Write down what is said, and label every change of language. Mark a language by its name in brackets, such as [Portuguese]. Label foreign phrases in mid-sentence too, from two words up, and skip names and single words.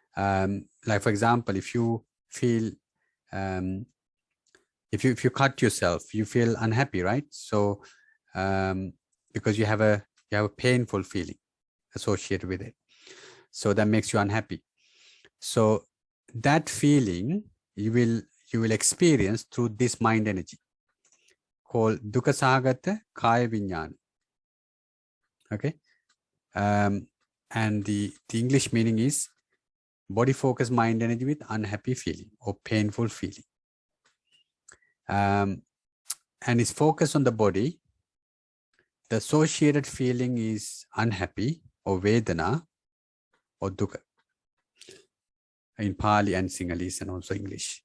[English] Okay, like for example, if you feel if you cut yourself, you feel unhappy, right? So because you have a painful feeling associated with it, so that makes you unhappy. So that feeling you will experience through this mind energy called [Pali] dukkha sahagata kaya viññāna. [English] Okay, and the English meaning is body focused mind energy with unhappy feeling or painful feeling, and it's focused on the body. The associated feeling is unhappy or vedana or dukkha in Pali and Sinhalese and also English.